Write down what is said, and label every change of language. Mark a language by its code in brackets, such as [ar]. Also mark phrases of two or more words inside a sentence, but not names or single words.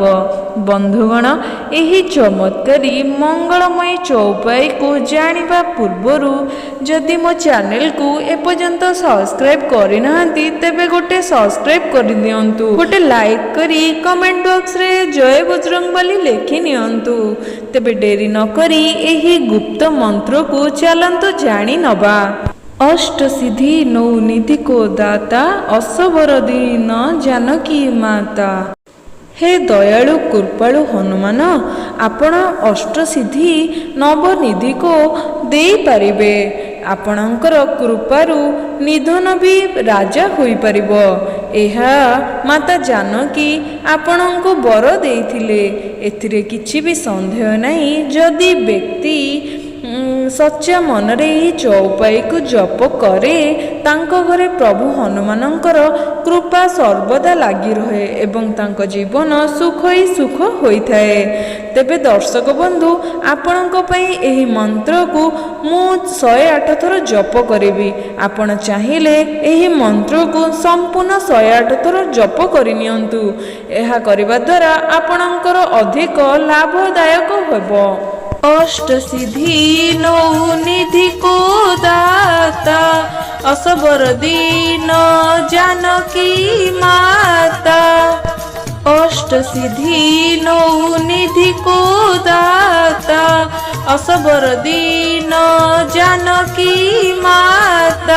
[or] ବନ୍ଧୁଗଣ, ଏହି ଚମତ୍କାରୀ ମଙ୍ଗଳମୟ ଚୌପାଇ କୁ ଜାଣିବା ପୂର୍ବରୁ ଯଦି ମୋ ଚ୍ୟାନେଲ କୁ ଏପର୍ଯ୍ୟନ୍ତ ସବସ୍କ୍ରାଇବ କରି ନାହାନ୍ତି ତେବେ ଗୋଟେ ସବସ୍କ୍ରାଇବ କରି ଦିଅନ୍ତୁ, ଗୋଟେ ଲାଇକ କରି କମେଣ୍ଟ ବକ୍ସ ରେ ଜୟ ବଜରଙ୍ଗବଳୀ ଲେଖି ନିଅନ୍ତୁ। ତେବେ ଡେରି ନ କରି ଏହି ଗୁପ୍ତ ମନ୍ତ୍ର କୁ ଚାଲନ୍ତୁ ଜାଣି ନବା। [awa] अष्ट सिद्धि नौ निधि को दाता असबर दीन जानकी माता। [or] ହେ ଦୟାଳୁ କୃପାଳୁ ହନୁମାନ, ଆପଣ ଅଷ୍ଟ ସିଦ୍ଧି ନବନିଧି କୁ ଦେ ପାରିବେ। ଆପଣଙ୍କର କୃପାରୁ ନିର୍ଧନ ବି ରାଜା ହୋଇ ପାରିବ। ଏହା ମାତା ଜାନକୀ ଆପଣଙ୍କୁ ବର ଦେଇଥିଲେ, ଏଥିରେ କିଛି ବି ସନ୍ଦେହ ନାହିଁ। ଯଦି ବ୍ୟକ୍ତି ସଚ୍ଚା ମନ ରେ ହି ଚୌପାଇ କୁ ଜପ କରେ ତାଙ୍କ ଘରେ ପ୍ରଭୁ ହନୁମାନଙ୍କର କୃପା ସର୍ବଦା ଲାଗି ରହେ ଏବଂ ତାଙ୍କ ଜୀବନ ସୁଖ ହି ସୁଖ ହୋଇଥାଏ। ତେବେ ଦର୍ଶକ ବନ୍ଧୁ, ଆପଣଙ୍କ ପାଇଁ ଏହି ମନ୍ତ୍ର କୁ ମୁଁ 108 ଥର ଜପ କରିବି। ଆପଣ ଚାହିଁଲେ ଏହି ମନ୍ତ୍ର କୁ ସମ୍ପୂର୍ଣ୍ଣ 108 ଥର ଜପ କରି ନିଅନ୍ତୁ। ଏହା କରିବା ଦ୍ୱାରା ଆପଣଙ୍କର ଅଧିକ ଲାଭଦାୟକ ହେବ। [awa] अष्ट सिद्धि नौ निधि को दाता असबर दीन जानकी माता। अष्ट सिद्धि नौ निधि को दाता असबर दीन जानकी माता।